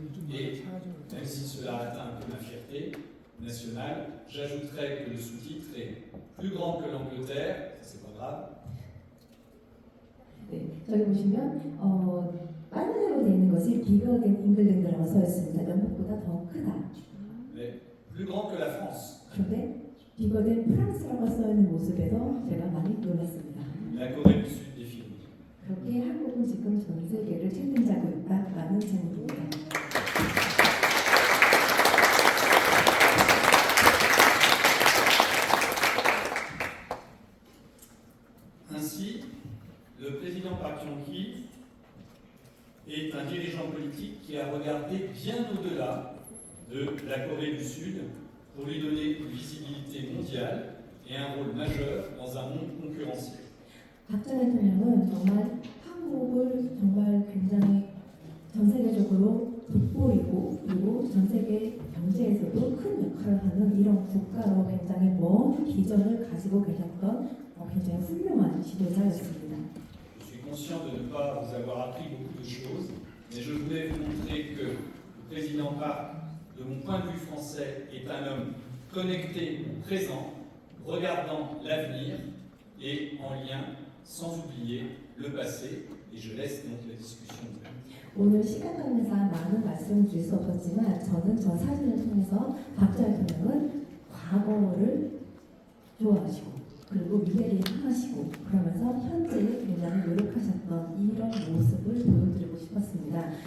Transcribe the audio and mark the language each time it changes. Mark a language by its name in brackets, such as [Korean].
[French] Et même si cela atteint un peu ma fierté nationale, j'ajouterais que le sous-titre est plus grand que l'Angleterre, c'est pas grave. [Korean] 네, 저기 보시면 빨간색으로 되어 있는 것이 [English] bigger than England [Korean] 라고 써 있습니다. 영국보다 더 크다. [French] Mais plus grand que la France. [Korean] 그런데 [English] bigger than [Korean] 프랑스라고 써 있는 모습에서 제가 많이 놀랐습니다. [French] La Corée du Sud défile. [Korean] 그렇게 한국은 지금 전 세계를 책임지고 있다라는 제목입니다. [French] Ainsi, le président Park Chung-hee est un dirigeant politique qui a regardé bien au-delà de la Corée du Sud pour lui donner une visibilité mondiale et un rôle majeur dans un monde concurrentiel. [Korean] 박정희 대통령은 정말 한국을 정말 굉장히 전 세계적으로 돋보이고 그리고 전 세계 경제에서도 큰 역할을 하는 이런 국가로 굉장히 먼 비전을 가지고 계셨던 굉장히 훌륭한 지도자였습니다. [French] Je suis conscient de ne pas vous avoir appris beaucoup de choses, mais je voulais vous montrer que le président Park, de mon point de vue français, est un homme connecté, présent, regardant l'avenir et en lien sans oublier le passé, et je laisse donc la discussion ouverte. [Korean] 오늘 시간 관계상 많은 말씀을 드릴 수 없었지만 저는 저 사진을 통해서 박정희 대통령은 과거를 좋아하시고 그리고 미래를 향하시고 그러면서 현재에 굉장히 노력하셨던 이런 모습을 보여드리고 싶었습니다.